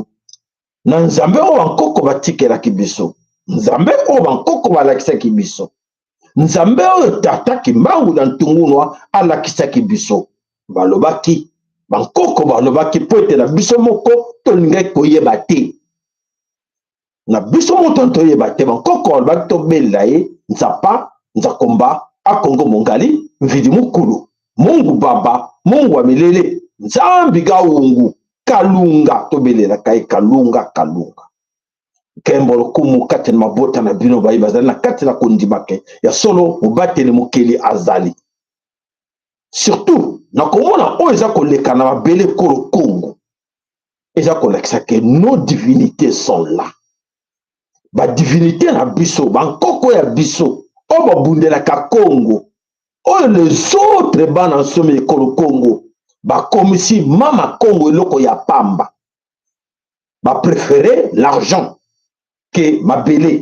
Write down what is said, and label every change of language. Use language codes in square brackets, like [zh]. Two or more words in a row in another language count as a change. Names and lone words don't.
[ln] Na nzambe oyo bankoko batikelaki biso, nzambe oyo bankoko balakisaki biso, nzambe oyo tata kimbangu na ntungunwa alakisaki biso. Balobaki bankoko balobaki po ete na biso moko tolingaki koyeba te, na biso moko toyeba te. Bankoko balobaki tobelela ye nzapa nzakomba akongo mongali mvidi mukulu mungu baba mungu wa milele nzambi gaungu kalunga tobelela kai kalunga kembolo kumu kati na mabota na bino bayi bazali na kati na kondibake ya solo mubateli mukeli azali. Surtout na komona oyo eza koleka na mabele kolo Kongo eza kolekisa ke [fr] nos divinités sont là. [ln] Ba divinité na biso bankoko ya biso oyo babundelaka Kongo oyo [fr] les autres [ln] bana nsome ekolo Kongo bakomisi mama Kongo eloko ya pamba. [fr] Ba préféré l'argent que mabele.